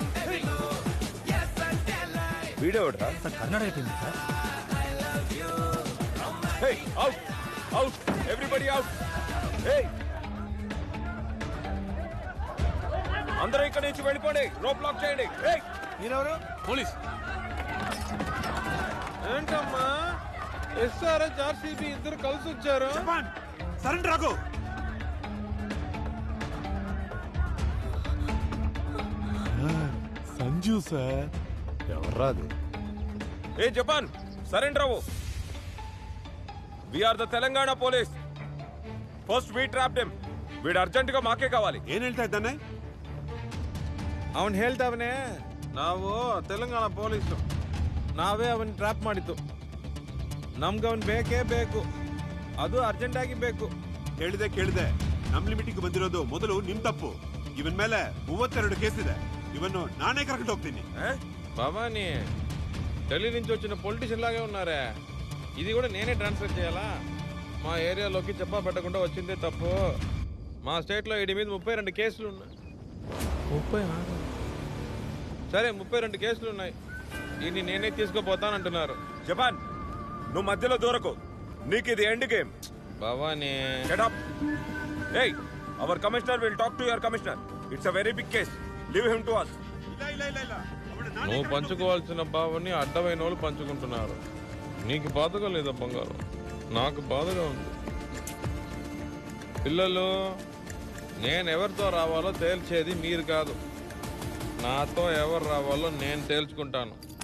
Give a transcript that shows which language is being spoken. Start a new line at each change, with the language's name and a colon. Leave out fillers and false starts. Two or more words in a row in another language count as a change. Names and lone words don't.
Telugu: వీడియో కన్నడ అయిపోయింది సార్.
English: Hey, out, out, everybody out.
Telugu: Hey, అందరూ ఇక్కడి నుంచి వెళ్ళిపోండి.
English: rope lock
Telugu: చేయండి. Hey, మీరెవరు? పోలీస్. ఏంటమ్మా, ఎస్ఆర్హెచ్ ఆర్సీబీ ఇద్దరు కలిసి వచ్చారు. సరెండర్ రాకు. సంజు సార్. ఎవర్రాది? ఏ జపాన్, సరెండర్ అవ్వు.
English: We are the Telangana police. First we trapped him.
Telugu: వీడు అర్జెంట్ గా మాకే కావాలి.
Kannada: ಏನ್ ಹೇಳ್ತಾ ಇದ್ದಾನೆ? ಅವನ್ ಹೇಳ್ತಾವನೆ, ನಾವು ತೆಲಂಗಾಣ ಪೊಲೀಸು, ನಾವೇ ಅವನ್ ಟ್ರ್ಯಾಪ್ ಮಾಡಿತ್ತು. ನಮ್ಗೆ ಅವನ್ ಬೇಕೇ ಬೇಕು, ಅದು ಅರ್ಜೆಂಟ್ ಆಗಿ ಬೇಕು. ಕೇಳಿದೆ. ನಮ್ ಲಿಮಿಟಿಗೆ ಬಂದಿರೋದು ಮೊದಲು ನಿಮ್ ತಪ್ಪು. ಇವನ್ ಮೇಲೆ 32 ಕೇಸ್ ಇದೆ. ಇವನ್ನು ನಾನೇ ಕರೆಕ್ಟ್ ಹೋಗ್ತೀನಿ.
Telugu: భవానీ, ఢిల్లీ నుంచి వచ్చిన పొలిటీషియన్ లాగే ఉన్నారే. ఇది కూడా నేనే ట్రాన్స్ఫర్ చేయాలా? మా ఏరియాలోకి చెప్పా పెట్టకుండా వచ్చిందే తప్పు. మా స్టేట్లో వీడి మీద 32 కేసులు ఉన్నాయి. 36? సరే, 32 కేసులు ఉన్నాయి. దీన్ని నేనే తీసుకుపోతానంటున్నారు. జపాన్, నువ్వు మధ్యలో దూరకు. నీకు ఇది
English: end game.
Telugu: భవానీ,
English: Get up. Hey, our commissioner will talk to your commissioner. It's a very big case. Leave him to us.
Telugu: నువ్వు పంచుకోవాల్సిన భావాన్ని అడ్డమైన వాళ్ళు పంచుకుంటున్నారు. నీకు బాధగా లేదా బంగారం? నాకు బాధగా ఉంది. పిల్లలు, నేను ఎవరితో రావాలో తేల్చేది మీరు కాదు. నాతో ఎవరు రావాలో నేను తేల్చుకుంటాను.